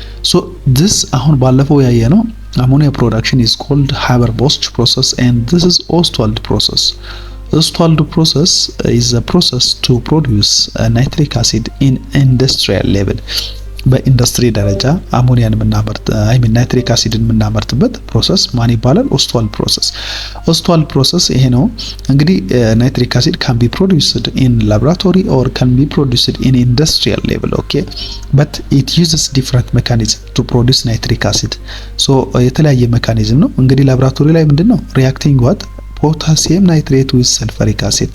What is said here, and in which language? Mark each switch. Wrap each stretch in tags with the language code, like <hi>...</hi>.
<en>so this</en> <am>አሁን ባለፈው ያየነው</am> <en>ammonia production is called Haber-Bosch process and this is Ostwald process. Ostwald process is a process to produce nitric acid in industrial level.</en> <am>በኢንዱስትሪ ደረጃ አሞኒያን የምናመርት ናይትሪክ አሲድን የምናመርትበት ፕሮሰስ ማን ይባላል?</am> <en>ኦስትዋልድ ፕሮሰስ</en> <am>ይሄ ነው። እንግዲህ</am> <en>ናይትሪክ አሲድ can be produced in laboratory or can be produced in industrial level. okay but it uses different mechanism to produce nitric acid. so</en> <am>የተለያየ ሜካኒዝም ነው። እንግዲህ ላቦራቶሪ ላይ ምንድነው</am> <en>reacting what potassium nitrate with sulfuric acid.</en>